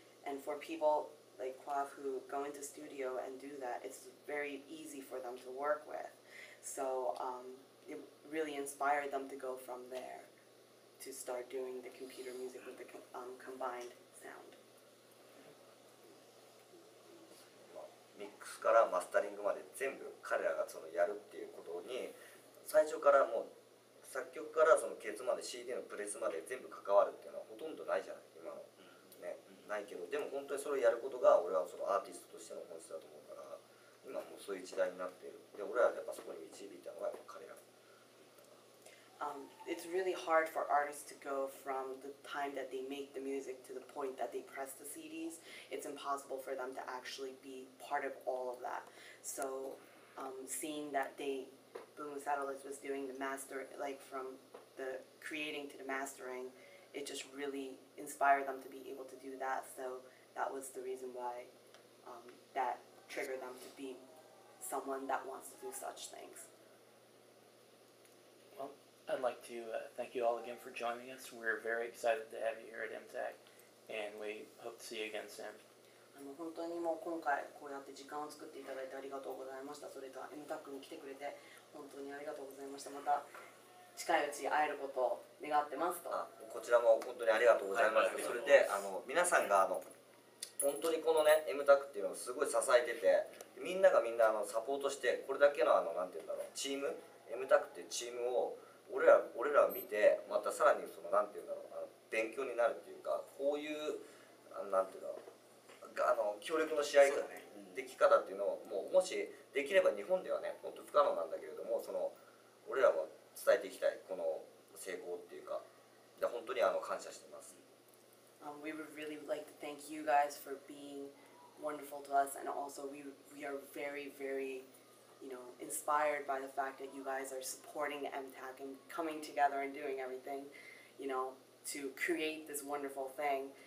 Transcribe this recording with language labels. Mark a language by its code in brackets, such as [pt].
[en] And for people like Quaff who go into studio and do that, it's very easy for them to work with. So it really inspired them to go from there to start doing the computer music with the combined sound. [ja] ミックスからマスタリングまで全部彼らがそのやるっていうことに最初からもう作曲からそのケツまで CD のプレスまで全部関わるっていうのはほとんどないじゃない今の、ね、ないけどでも本当にそれをやることが俺はそのアーティストとしての本質だと思うから今もうそういう時代になっているで俺らがやっぱそこに導いたのがやっぱ彼ら。 [en] It's really hard for artists to go from the time that they make the music to the point that they press the CDs. It's impossible for them to actually be part of all of that. So seeing that Boom Satellites was doing the master, like from the creating to the mastering, it just really inspired them to be able to do that. So that was the reason why that triggered them to be someone that wants to do such things. I'd like to thank you all again for joining us. We're very excited to have you here at MTAC, and we hope to see you again soon. [ja] 本当にもう今回こうやって時間を作っていただいてありがとうございました。それと MTAC に来てくれて本当にありがとうございました。また近いうち会えることを願ってますと。こちらも本当にありがとうございます。それで皆さんが本当にこのね MTAC っていうのをすごい支えててみんながみんなサポートしてこれだけのなんていうんだろうチーム MTAC っていうチームを俺らを見てまたさらにそのなんていうんだろう勉強になるっていうかこういうなんていうんだろう協力のし合いでき方っていうのをもしできれば日本ではね本当不可能なんだけれどもその俺らも伝えていきたいこの成功っていうかで本当に感謝してます。 [en] We would really like to thank you guys for being wonderful to us, and also we are very, very, inspired by the fact that you guys are supporting MTAC and coming together and doing everything, to create this wonderful thing.